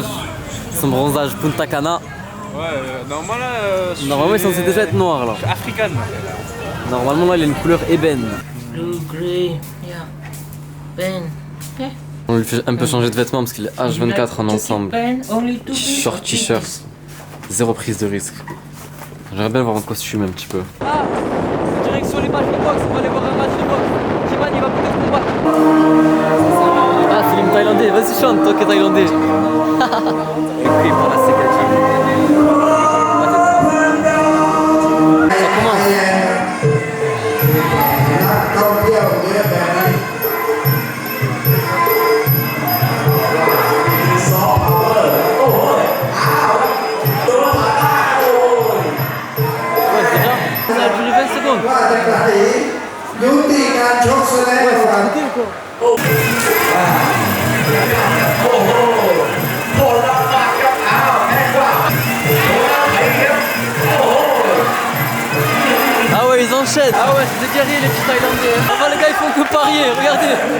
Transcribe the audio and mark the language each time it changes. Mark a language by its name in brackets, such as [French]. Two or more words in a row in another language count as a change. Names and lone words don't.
[French] Son bronzage Punta Cana. Ouais, Normalement il est censé déjà être noir là. africain. Normalement là il a une couleur ébène. [English] Blue, grey, yeah. Ben. Okay. [French] On lui fait un peu changer de vêtements parce qu'il est H24 en ensemble. Ben, [English] only two [French] Short t-shirt. Zéro prise de risque. J'aimerais bien voir en costume un petit peu. Ah, direction les matchs de boxe, on va aller voir un match de boxe. Jiman il va peut-être combattre. Ah, c'est l'hymne thaïlandais, vas-y chante toi qui es thaïlandais. Écrit par la Sekati. Ça commence. Ouais, c'est déjà. Ça a duré 20 secondes. [Thai] ยุติการชกแสดงก่อน [French] Ah ouais, ils enchaînent. Ah ouais, c'est des guerriers les petits Thaïlandais. Enfin, les gars, ils font que parier, regardez.